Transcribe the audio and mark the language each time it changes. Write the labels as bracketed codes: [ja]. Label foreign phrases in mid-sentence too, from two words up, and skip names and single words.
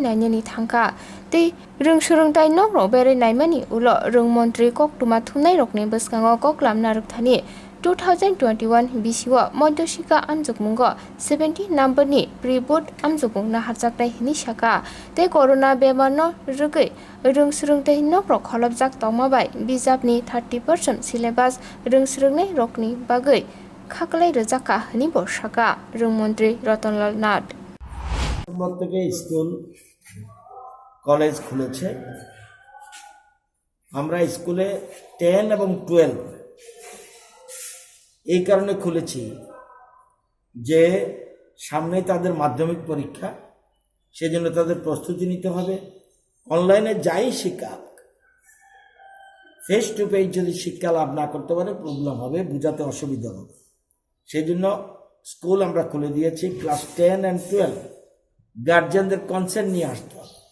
[trp] Nainani Thangka Ti Rwng Surung Tai Nok Ro Berai Naimani Ulo Rwng Montri Kok Tuma Thumnai Rokni Bwskango Koklam Naruk Thani 2021 BCO Moddosika Amjukmungo 70 number ni pre-board Amjukmung Nahar Jaknai hini Sakha Te Corona Bemarno Rwgui Rwng Surung Tai Nok Rok Kholopjak Tongmabai Bijapni 30% Syllabus Rwng Surungnai Rokni Bagui Khaklai Rwjaka hini bo Sakha Rwng Montri Rotolal Nath [bn] থেকে [en] school college [bn] খুলেছে আমরা স্কুলে 10 এবং 12 এই কারণে খুলেছি যে সামনে তাদের মাধ্যমিক পরীক্ষা সেজন্য তাদের প্রস্তুতি নিতে হবে অনলাইনে যাই শিক্ষক [en] face to face [bn] যদি শিক্ষা লাভ না করতে পারে প্রবলেম হবে বুঝাতে অসুবিধা হবে সেজন্য স্কুল আমরা খুলে দিয়েছি ক্লাস 10 and 12 গার্জিয়ানদের কনসেন্ট নিয়ে আসতে হবে